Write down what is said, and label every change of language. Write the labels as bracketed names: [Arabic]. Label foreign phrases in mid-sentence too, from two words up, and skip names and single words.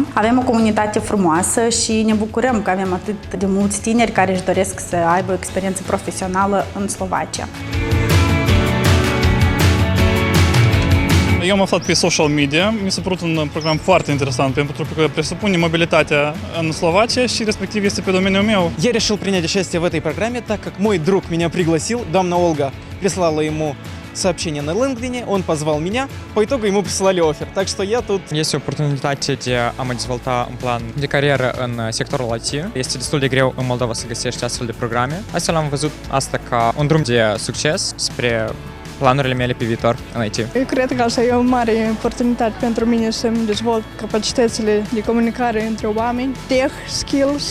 [Romanian] Avem o comunitate frumoasă și ne bucurăm că avem atât de mulți tineri care își doresc să aibă o experiență profesională în Slovacia. Eu am aflat pe social media, mi s-a părut un program foarte interesant, pentru că presupune mobilitatea în Slovacia și respectiv este pe domeniul meu. [Russian] Я решил принять участие в этой программе, так как мой друг меня пригласил, Дамна Ольга прислала ему сообщение на LinkedIn, он позвал меня, по итогу ему прислали оффер, так что я тут. [Romanian] Este oportunitate de a mă dezvolta în plan de carieră în sectorul IT. Este destul de greu în Moldova să găsești astfel de programe. Astfel am văzut asta ca un drum de succes spre planurile mele pe viitor în IT. Eu cred că asta e o mare oportunitate pentru mine să-mi dezvolt capacitățile de comunicare între oameni, [English] tech, skills.